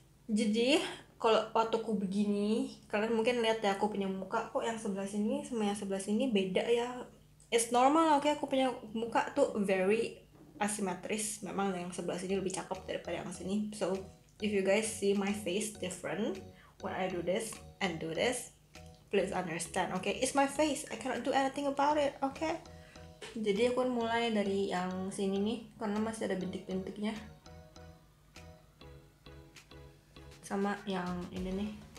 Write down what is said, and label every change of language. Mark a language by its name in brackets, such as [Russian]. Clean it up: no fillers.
[Indonesian] Jadi kalau waktu aku begini, kalian mungkin lihat ya aku punya muka kok yang sebelah sini sama yang sebelah sini beda ya. [English] It's normal, [Indonesian] oke, aku punya muka tuh very asymmetris. Memang yang sebelah sini lebih cakep daripada yang sini. [English] So if you guys see my face different when I do this and do this, please understand, okay? It's my face, I cannot do anything about it, okay? [Indonesian] Jadi aku mulai dari yang sini nih karena masih ada bintik-bintiknya, sama yang ini nih.